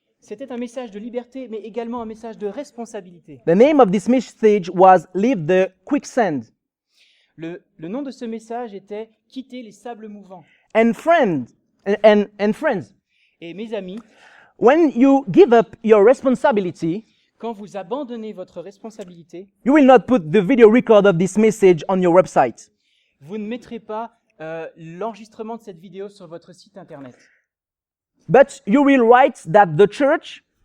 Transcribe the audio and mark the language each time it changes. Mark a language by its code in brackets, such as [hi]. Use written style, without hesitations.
[fr] C'était un message de liberté, mais également un message de responsabilité. [en] The name of this message was Leave the Quicksand. [fr] Le nom de ce message était « Quitter les sables mouvants [en] And friends, and friends, ». [fr] Et mes amis, [en] when you give up your responsibility, [fr] quand vous abandonnez votre responsabilité, [en] you will not put the video record of this message on your website. [fr] vous ne mettrez pas l'enregistrement de cette vidéo sur votre site internet. [en] But you will write that the church,